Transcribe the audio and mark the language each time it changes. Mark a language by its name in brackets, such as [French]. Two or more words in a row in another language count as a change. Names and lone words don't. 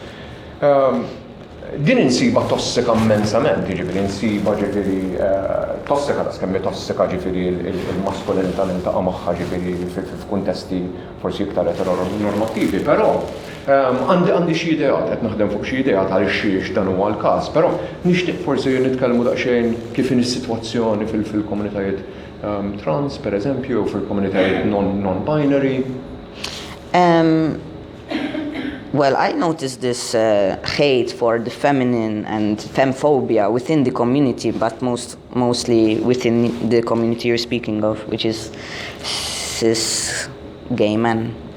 [Maltese] Din insiba tossika immensament, ġifieri insiba ġifieri tossika ta' skemmi tossika ġifieri il-maskulinità nintaqa' magħha ġifieri f'kuntesti forsi iktar eteronormattivi, però għandi xi ideat, qed naħdem fuq xi ideat għaliex xiex dan huwa l-każ, però nixtieq forsi nitkellmu daqsxejn kif in is-sitwazzjoni fil-komunitajiet trans, pereżempju, u fil-komunitajiet non-binary. [English] Well, I noticed this hate for the feminine and femphobia within the community, but mostly within the community you're speaking of, which is cis gay men.